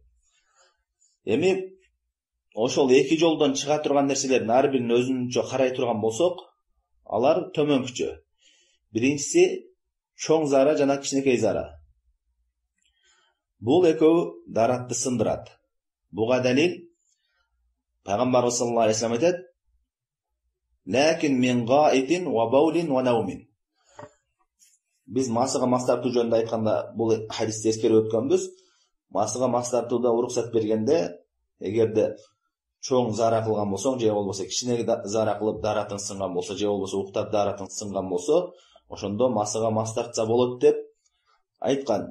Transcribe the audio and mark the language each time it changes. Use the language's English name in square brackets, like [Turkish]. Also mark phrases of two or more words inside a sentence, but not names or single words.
[Kyrgyz] Эми ошол эки жолдон чыга турган нерселердин ар бирин өзүнчө карай турган болсок, алар төмөнкүчө. Биринчиси чоң зара жана кичинекей зара. Бул экөө даратты сындырат. Буга далил Пайгамбар [Arabic] صلى الله عليه وسلم [Kyrgyz] айтат: [Arabic] "لكن من غائط وبول ونوم". [Kyrgyz] Биз масыга мас тартуу жөнүндө айтканда бул хадисти эскерип өткөнбүз. Масыга мас тартууда уруксат бергенде, эгерде чоң зара кылган болсоң, же болбосо кичине зара кылып даратың сынган болсо, же болбосо уктап даратың сынган болсо, ошондо масыга мас тартса болот деп айткан.